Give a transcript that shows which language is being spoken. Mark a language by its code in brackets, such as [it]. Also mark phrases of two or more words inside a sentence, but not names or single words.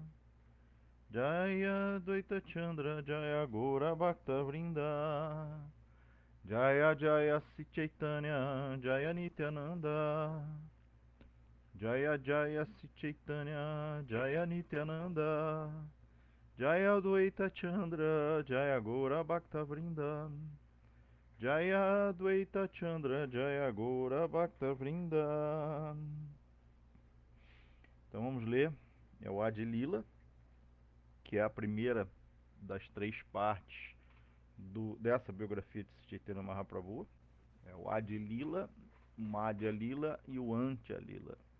[sa] जय द्वैत चन्द्र जय गौर भक्त वृन्द, जय जय श्री चैतन्य जय नित्यानन्द, जय जय श्री चैतन्य जय नित्यानन्द, जय द्वैत चन्द्र जय गौर भक्त वृन्द, जय द्वैत चन्द्र जय गौर भक्त वृन्द. [pt] Então vamos ler. É o Adi Lila, que é a primeira das 3 partes dessa biografia de Sri Chaitanya Mahaprabhu. É o Adi Lila, o Madhya Lila e o Antya Lila.